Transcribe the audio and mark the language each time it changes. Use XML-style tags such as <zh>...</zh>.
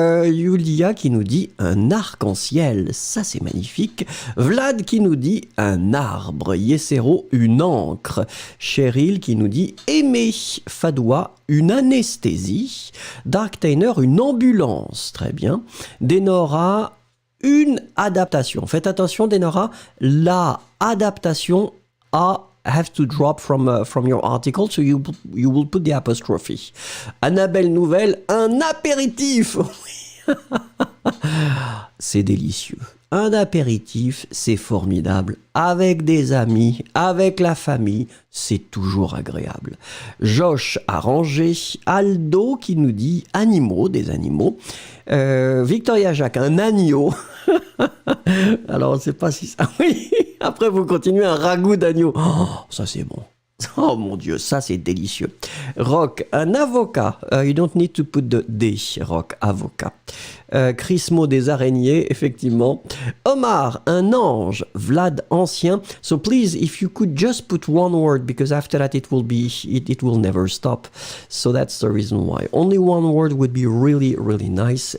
<fr>Yulia qui nous dit un arc-en-ciel. Ça, c'est magnifique. Vlad qui nous dit un arbre. Yesero, une encre. Cheryl qui nous dit aimer. Fadoua, une anesthésie. Dark Tainer, une ambulance. Très bien. Denora, une adaptation. Faites attention, Denora.</fr> <en>La adaptation à have to drop from your article, so you will put the apostrophe.</en> <fr>Annabelle Nouvelle, un apéritif. C'est délicieux. Un apéritif, c'est formidable. Avec des amis, avec la famille, c'est toujours agréable. Josh arrangé. Aldo qui nous dit animaux, des animaux. Victoria Jacques, un agneau. Alors, on ne sait pas si ça... Oui, après, vous continuez un ragoût d'agneau. Oh, ça, c'est bon. Oh mon Dieu, ça c'est délicieux. Rock, un avocat.</fr> <en>You don't need to put the D.</en> <fr>Rock, avocat. Crismo, des araignées, effectivement. Omar, un ange. Vlad, ancien.</fr> <en>So please, if you could just put one word, because after that it will never stop. So that's the reason why. Only one word would be really, really nice.</en>